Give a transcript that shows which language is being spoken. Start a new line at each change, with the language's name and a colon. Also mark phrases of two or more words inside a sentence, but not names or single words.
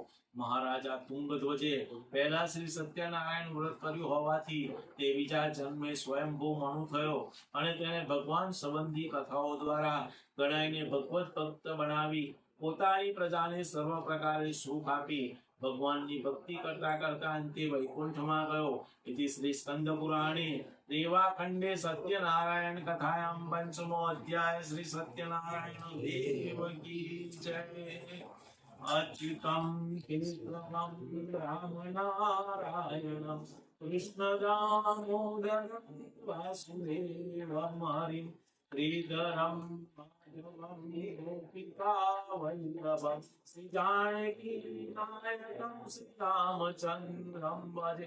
Gujarati: મહારાજા તુંગધ્વજે પહેલા શ્રી સત્યનારાયણ વ્રત કર્યું હોવાથી તે બીજા જન્મે સ્વયંભૂ મનુ થયો અને તેને ભગવાન સંબંધી કથાઓ દ્વારા ગણાઈને ભગવત ભક્ત બનાવી પોતાની પ્રજાને સર્વ પ્રકારે સુખ આપી ભગવાનની ભક્તિ કરતા કરતા અંતે વૈકુંઠમાં ગયો.
Sanskrit: इति श्री स्कंद पुराणे देवाखंडे सत्यनारायण कथायां पंचमो अध्याय श्री
Hindi: सत्यनारायण देव की जय.
Sanskrit: अच्युतं केशवं राम नारायणं कृष्ण दामोदरं वासुदेवं हरिं श्रीधरं माधवं गोपिका वल्लभं श्री जानकी नायकं श्री रामचंद्रं भजे.